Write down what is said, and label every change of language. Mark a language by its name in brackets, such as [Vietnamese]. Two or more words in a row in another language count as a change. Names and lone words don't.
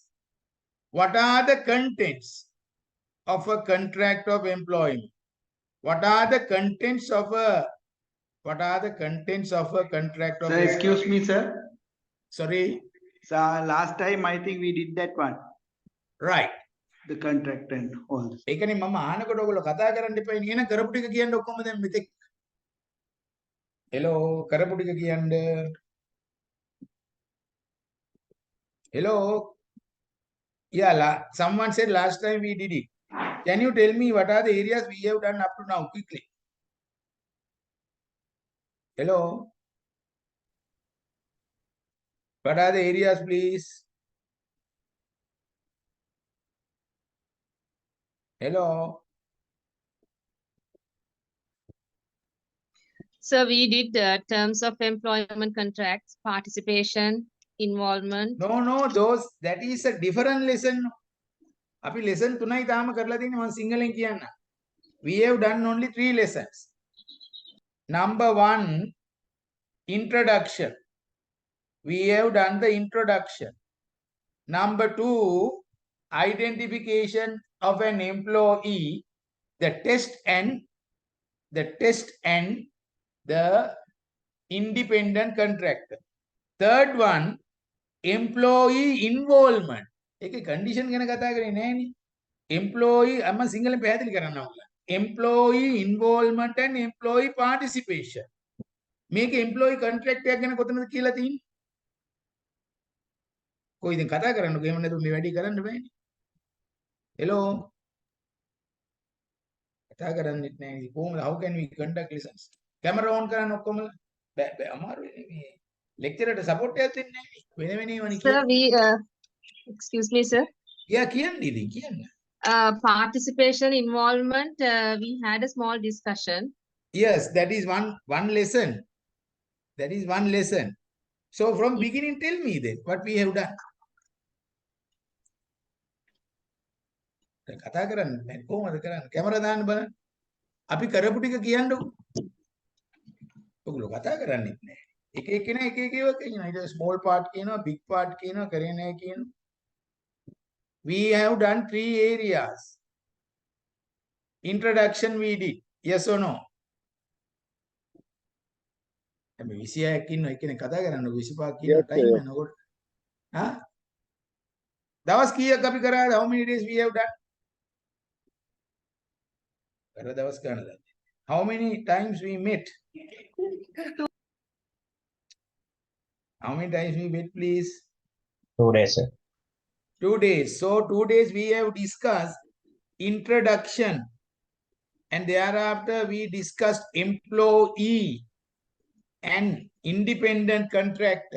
[English] What are the contents of a contract of employment? What are the contents of a contract of Sir, excuse me, sir. Sorry. So last time I think we did that one. Right. The contract and all this. [Sinhala] ඒකනේ මම අහනකොට ඔයගොල්ලෝ කතා කරන්න එපා නේ. එන කරපු ටික කියන්න ඔක්කොම දැන් මෙතෙක්. Hello, කරපු ටික කියන්න. [English] Hello. Yeah, someone said last time we did it. Can you tell me what are the areas we have done up to now quickly? Hello. What are the areas, please? Hello. So we did terms of employment contracts, participation, involvement. No, that is a different lesson. [Sinhala] අපි lesson 3යි තාම කරලා තියෙන්නේ මම සිංහලෙන් කියන්න. [English] We have done only 3 lessons. Number 1, introduction. We have done the introduction. Number 2, identification of an employee, the test and the independent contractor. Third one, employee involvement. [Sinhala] ඒකේ condition ගැන කතා කරේ නෑනේ. Employee අම්ම සිංහලෙන් පැහැදිලි කරන්න ඕන. [English] Employee involvement and employee participation. [Sinhala] මේක employee contract එකක් ගැන කොතනද කියලා තියෙන්නේ? කොයිද කතා කරන්නකෝ එහෙම නැතුව මේ වැඩි කරන්න බෑනේ. [English] Hello. [Sinhala] කතා කරන්නෙත් නෑ ඉතින් කොහොමද [English] how can we conduct lessons? Camera on [Sinhala] කරන්න ඔක්කොම බෑ අමාරුයි මේ lecture එකට support එකක් දෙන්නේ නෑනේ. වෙන වෙනේමනේ [English] Sir, [Sinhala] කියන්නේ. [English] excuse me, sir. Yeah, [Sinhala] කියන්න ඉතින් කියන්න. [English] Participation, involvement, we had a small discussion. Yes, that is one lesson. That is one lesson. So from beginning, tell me then what we have done. [Sinhala] කතා කරන්න බෑ කොහොමද කරන්නේ? කැමරා දාන්න බලන්න. අපි කරපු ටික කියන්නකො. ඔයගොල්ලෝ කතා කරන්නේත් නෑ. එක එක්කෙනා එක එක ඒවා කියනවා. ඊට [English] small part [Sinhala] කියනවා, [English] big part [Sinhala] කියනවා, කරේ නෑ කියනවා. [English] We have done 3 areas. Introduction we did. Yes or no? [Sinhala] අපි 26ක් ඉන්නවා එක්කෙනෙක් කතා කරන්නකො 25ක් කියනවා time යනකොට. හා? දවස් කීයක් අපි කරාද? [English] How many days we have done? [Sinhala] කර දවස් ගන්න දන්නේ. [English] How many times we met? How many times we met, please? 2 days, sir. 2 days. So 2 days we have discussed introduction, and thereafter we discussed employee and independent contractor.